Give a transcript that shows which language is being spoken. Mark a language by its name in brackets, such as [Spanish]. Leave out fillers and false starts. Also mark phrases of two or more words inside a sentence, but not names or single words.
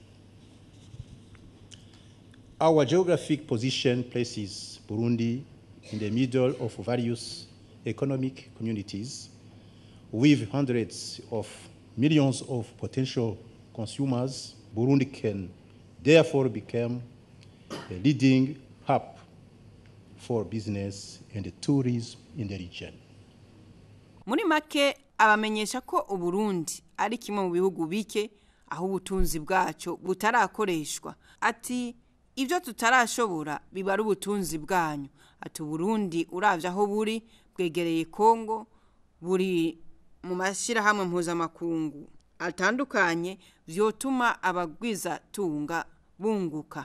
[English] Our geographic position places Burundi in the middle of various economic communities with hundreds of millions of potential consumers. Burundi can therefore become a leading hub for business and tourism in the region. [Rundi] Muri make abamenyesha ko Uburundi ari kimwe mu bihugu bike aho ubutunzi bwacu butarakoreshwa. Ati ibyo tutarashobora biba ari ubutunzi bwanyu. Ati Burundi uravye aho buri bwegereye Kongo, buri mu mashirahamwe mpuzamakungu atandukanye vyotuma abagwiza tunga bunguka.